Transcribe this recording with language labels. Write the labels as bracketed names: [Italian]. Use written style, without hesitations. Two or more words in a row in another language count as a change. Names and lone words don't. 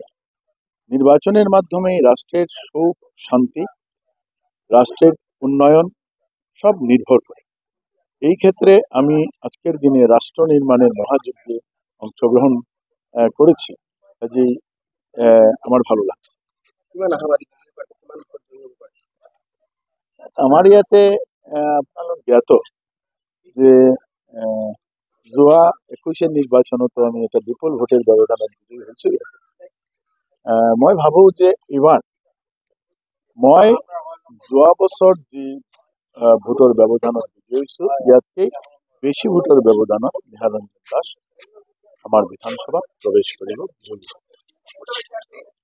[Bangla] নির্বাচনের মাধ্যমে রাষ্ট্রের সুখ শান্তি, রাষ্ট্রের উন্নয়ন সব নির্ভর করে। এই ক্ষেত্রে আমি আজকের দিনে রাষ্ট্র নির্মাণের মহাযজ্ঞে অংশগ্রহণ করেছি, কাজেই আমার ভালো লাগছে। [Assamese] আমার ইয়াতে আপোনালোক জ্ঞাত যে যোৱা 21 নিৰ্বাচনতো আমি এটা বিপুল ভোটের ব্যবধানত বিজয়ী হৈছো। মই ভাবো যে এইবাৰ মই যোৱা বছৰ যি ভোটৰ ব্যবধানত বিজয়ী হৈছো, ইয়াতকে বেছি ভোটৰ ব্যবধানত নিহাৰঞ্জন দাস আমাৰ বিধানসভাত প্ৰৱেশ কৰিব।